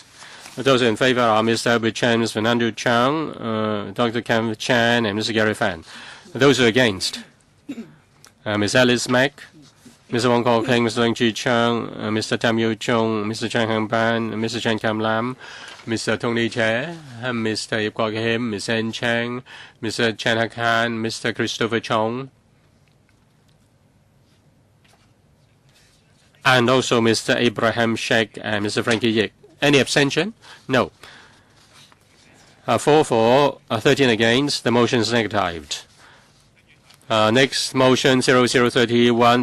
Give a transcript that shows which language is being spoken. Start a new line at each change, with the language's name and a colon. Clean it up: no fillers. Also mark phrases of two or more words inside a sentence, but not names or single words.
English: Those in favour are Mr. Albert Chan, Mr. Fernando Chang, Dr. Kenneth Chan, and Mr. Gary Fan. Those who are against, Ms. Alice Mack, Mr. Wong Kok Heng, Mr. Leung Chi Chang, Mr. Tam Yu Chung, Mr. Chang Hang Ban, Mr. Chen Kam Lam, Mr. Tony Che, Mr. Yip Kwok Him, Ms. Ann Chang, Mr. Chan Hak Han, Mr. Christopher Chong, and also Mr. Abraham Sheikh and Mr. Frankie Yik. Any abstention? No. 4 for, 13 against. The motion is negatived. Next motion 0031.